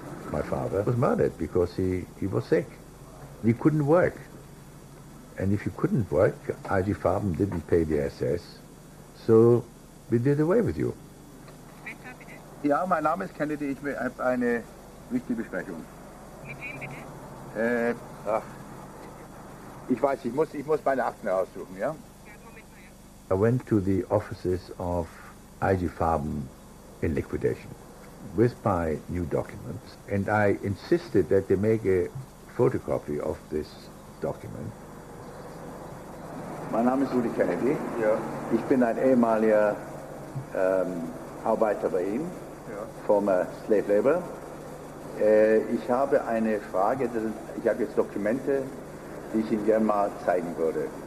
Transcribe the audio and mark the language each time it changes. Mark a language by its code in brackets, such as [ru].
[en] My father was murdered because he was sick. He couldn't work. And if you couldn't work, IG Farben didn't pay the SS, so we did away with you. [de] Ja, mein Name ist Kennedy, ich habe eine wichtige Besprechung. Mit wem bitte? Ich weiß, ich muss meine Akten heraussuchen, ja? [en] I went to the offices of IG Farben in liquidation with my new documents, and I insisted that they make a photocopy of this document. [de] Mein Name ist Rudy Kennedy. Ja. Ich bin ein ehemaliger Arbeiter bei Ihnen, ja. [en] Former Slave Labor. [de] Ich habe eine Frage, ich habe jetzt Dokumente, die ich Ihnen gerne mal zeigen würde.